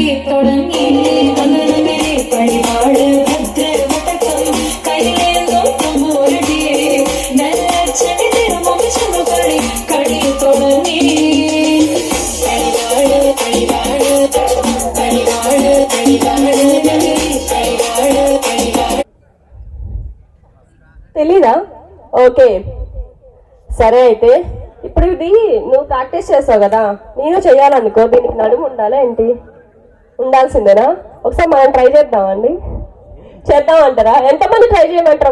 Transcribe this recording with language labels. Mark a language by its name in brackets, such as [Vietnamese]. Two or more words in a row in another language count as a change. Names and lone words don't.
[Malayalam] തുടങ്ങി അങ്ങനെ കളിവാള് ഭദ്രവടകം കൈലേന്തോ തമ്പൂരടിയെ നല്ല ചെടി തിരുമുമ്പ് ചെന്നു കളി കളി തുടങ്ങി കളിവാള് കളിവാള് കളിവാള് കളിവാള് കളിവാള് കളിവാള്. [Telugu] తెలీదా? ఓకే సరే, అయితే ఇప్పుడు ఇది నువ్వు ప్రాక్టీస్ చేస్తావు కదా, నేను చెయ్యాలనుకో, దీనికి నడుము ఉండాలా ఏంటి? ఉండాల్సిందేనా? ఒకసారి మనం ట్రై చేద్దామండి. చేద్దామంటారా? ఎంతమంది ట్రై చేయమంటారు?